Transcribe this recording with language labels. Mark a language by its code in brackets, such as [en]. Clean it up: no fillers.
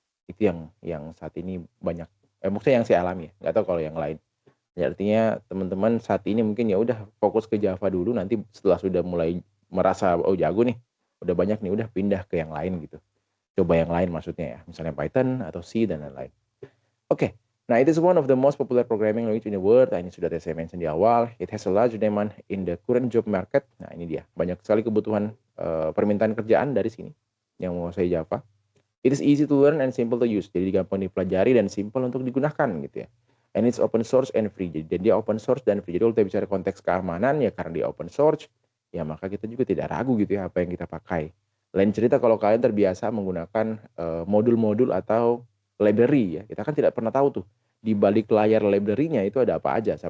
[id] Itu yang saat ini banyak. Maksudnya yang saya alami ya. Nggak tahu kalau yang lain. Ya artinya teman-teman saat ini mungkin ya udah fokus ke Java dulu, nanti setelah sudah mulai merasa oh jago nih, udah banyak nih, udah pindah ke yang lain gitu. Coba yang lain maksudnya ya, misalnya Python atau C dan lain-lain. [en] Oke. Nah, it is one of the most popular programming language in the world. [id] Nah, ini sudah saya mention di awal. [en] It has a large demand in the current job market. [id] Nah, ini dia. Banyak sekali kebutuhan permintaan kerjaan dari sini yang menguasai Java. [en] It is easy to learn and simple to use. [id] Jadi gampang dipelajari dan simple untuk digunakan gitu ya. [en] And it's open source and free. [id] Jadi dia open source dan free. Jadi kalau kita bicara konteks keamanan ya karena dia open source, ya maka kita juga tidak ragu gitu ya apa yang kita pakai. Lain cerita kalau kalian terbiasa menggunakan modul-modul atau library ya. Kita kan tidak pernah tahu tuh di balik layar library-nya itu ada apa aja.